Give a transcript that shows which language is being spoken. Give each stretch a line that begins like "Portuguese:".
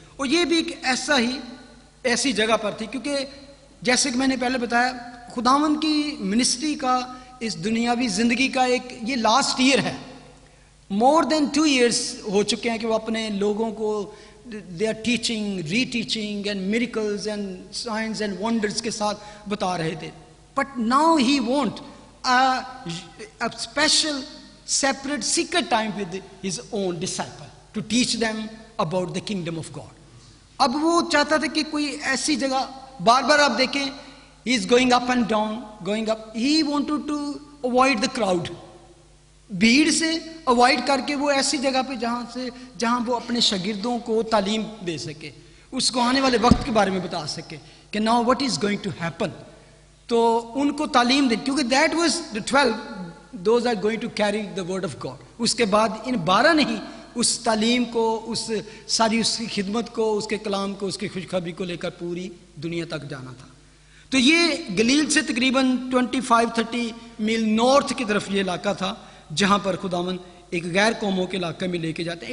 Urdu: اور یہ بھی ایک ایسی جگہ پر تھی، کیونکہ جیسے کہ میں نے پہلے بتایا خداوند کی منسٹری کا، اس دنیاوی زندگی کا یہ لاسٹ ایئر ہے.
English: more than 2 years
Urdu: ہو چکے ہیں کہ وہ اپنے لوگوں کو
English: their teaching, reteaching and miracles and signs and wonders
Urdu: کے ساتھ بتا رہے تھے.
English: But now he want a special separate secret time with his own disciple to teach them about the kingdom of God.
Urdu: اب وہ چاہتا تھا کہ کوئی ایسی جگہ، بار بار آپ دیکھیں
English: he is going up
Urdu: and down, going up.
English: He wanted to avoid the crowd.
Urdu: بھیڑ سے اوائڈ کر کے وہ ایسی جگہ پہ جہاں وہ اپنے شاگردوں کو تعلیم دے سکے، اس کو آنے والے وقت کے بارے میں بتا سکے کہ
English: now what is going to happen.
Urdu: تو ان کو تعلیم دے، کیونکہ
English: that was the 12 those are going to carry the word of God.
Urdu: اس کے بعد ان 12 نے ہی اس تعلیم کو، اس کی خدمت کو، اس کے کلام کو، اس کی خوشخبری کو لے کر پوری دنیا تک جانا تھا. تو یہ گلیل سے تقریباً 25-30 میل نارتھ کی طرف یہ علاقہ تھا جہاں پر خداوند ایک غیر قوموں کے علاقے میں لے کے جاتے ہیں.